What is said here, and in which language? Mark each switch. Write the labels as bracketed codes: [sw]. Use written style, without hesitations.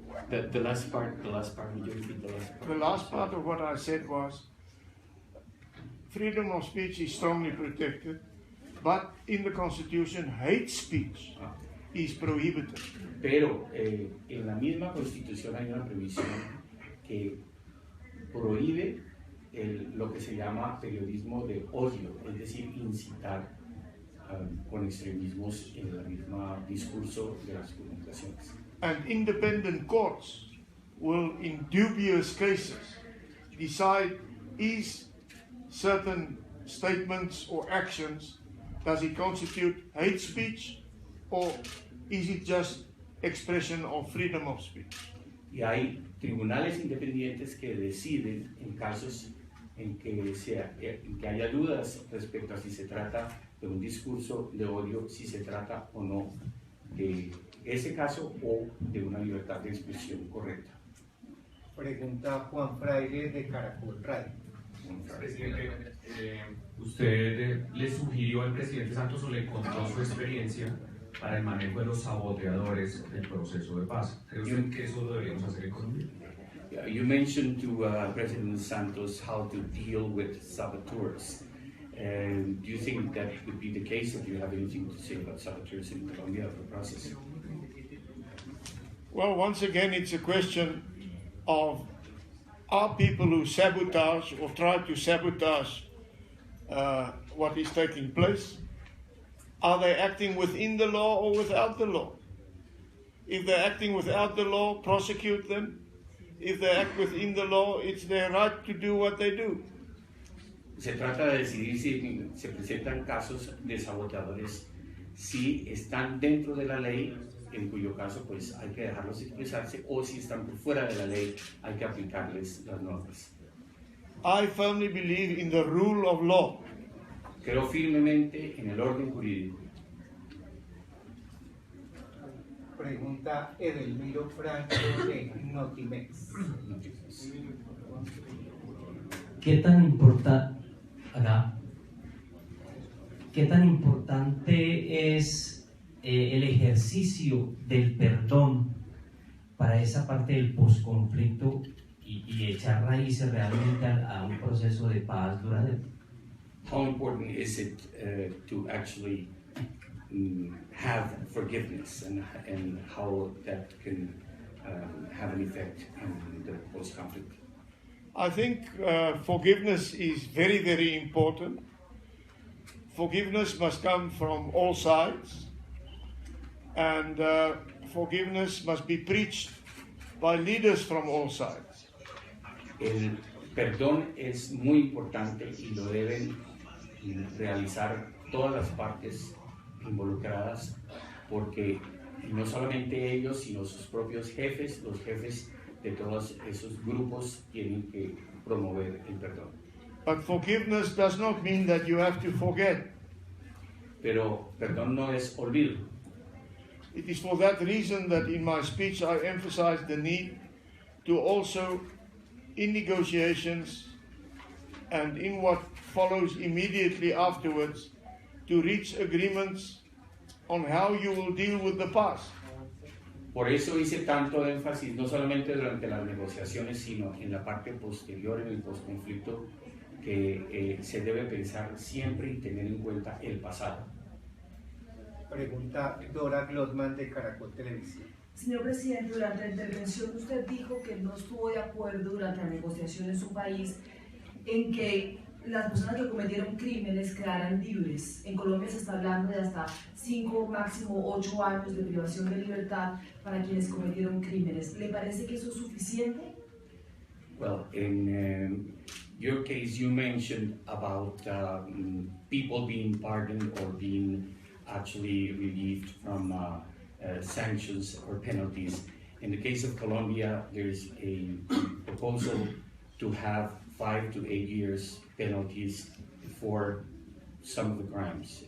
[en] The last part, would you repeat the last part? The last part of what I said was, freedom of speech is strongly protected, but in the Constitution, hate speech is prohibited. [es] Pero en la misma Constitución hay una previsión que prohíbe lo que se llama periodismo de odio, es decir, incitar con extremismos en el mismo discurso de las comunicaciones. [en] And independent courts will, in dubious cases, decide is certain statements or actions, does it constitute hate speech or is it just expression of freedom of speech? [es] Y hay tribunales independientes que deciden en casos en que haya dudas respecto a si se trata de un discurso de odio, si se trata o no de ese caso o de una libertad de expresión correcta. Pregunta Juan Fraile de Caracol Radio. Presidente, ¿usted le sugirió al presidente Santos o le contó su experiencia para el manejo de los saboteadores del proceso de paz? ¿Cree usted que eso lo deberíamos hacer en Colombia? [en] You mentioned to President Santos how to deal with saboteurs. Do you think that would be the case, or do you have anything to say about saboteurs in Colombia of the process? Well, once again, it's a question of are people who sabotage or try to sabotage what is taking place, are they acting within the law or without the law? If they're acting without the law, prosecute them. If they act within the law, it's their right to do what they do. [es] Se trata de decidir si se presentan casos de saboteadores, si están dentro de la ley, en cuyo caso pues hay que dejarlos expresarse, o si están por fuera de la ley, hay que aplicarles las normas. [en] I firmly believe in the rule of law. [es] Creo firmemente en el orden jurídico. Pregunta Edelmiro Franco de Notimex. ¿Qué tan importante es el ejercicio del perdón para esa parte del posconflicto y echar raíces realmente a un proceso de paz duradero? [en] How important is it to actually have forgiveness and how that can have an effect in the post-conflict? I think forgiveness is very, very important. Forgiveness must come from all sides, and forgiveness must be preached by leaders from all sides. [es] El perdón es muy importante y lo deben realizar todas las partes involucradas, porque no solamente ellos, sino sus propios jefes, los jefes de todos esos grupos tienen que promover el perdón. [en] But forgiveness does not mean that you have to forget. [es] Pero perdón no es olvido. [en] It is for that reason that in my speech I emphasized the need to also, in negotiations and in what follows immediately afterwards, to reach agreements on how you will deal with the past. [es] Por eso hice tanto énfasis, no solamente durante las negociaciones, sino en la parte posterior, en el postconflicto, que se debe pensar siempre y tener en cuenta el pasado. Pregunta Dora Glotman de Caracol Televisión. Señor presidente, durante la intervención usted dijo que no estuvo de acuerdo durante la negociación en su país en que las personas que cometieron crímenes quedaran libres. En Colombia se está hablando de hasta 5, máximo 8 años de privación de libertad para quienes cometieron crímenes. ¿Le parece que eso es suficiente? [en] Well, in your case, you mentioned about people being pardoned or being actually relieved from sanctions or penalties. In the case of Colombia, there is a proposal to have 5 to 8 years penalties for some of the crimes.